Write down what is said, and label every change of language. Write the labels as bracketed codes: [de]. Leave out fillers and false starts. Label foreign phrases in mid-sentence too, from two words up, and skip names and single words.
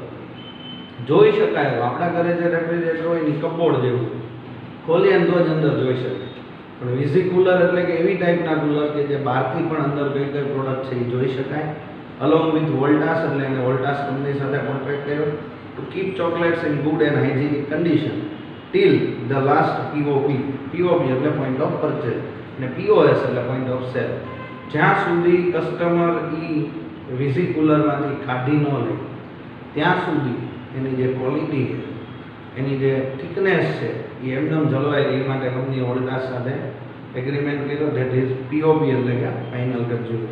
[gu] જોઈ શકાય આપણા ઘરે જે રેફ્રિજરેટર હોય એની કપબોર્ડ જેવું, ખોલીએ તો જ અંદર જોઈ શકાય. પણ વિઝિક્યુલર એટલે કે એવી ટાઈપના કુલર કે જે બહારથી પણ અંદર કઈ કઈ પ્રોડક્ટ છે એ જોઈ શકાય. [en] along with વોલ્ટાસ, [gu] એટલે એને વોલ્ટાસ કંપની સાથે કોન્ટ્રાક્ટ કર્યો [en] to keep chocolates in good and hygienic condition till the last POP. POP એટલે point of purchase અને POS એટલે point of sale. [gu] જ્યાં સુધી કસ્ટમર ઈ વિઝિક્યુલરમાંથી કાઢી ન લે ત્યાં સુધી એની જે ક્વોલિટી છે, એની જે થિકનેસ છે એ એકદમ જળવાય એ માટે કંપનીએ વોલ્ટાસ સાથે એગ્રીમેન્ટ કર્યો. [en] that is POP [gu] એટલે કે [en] final consumer.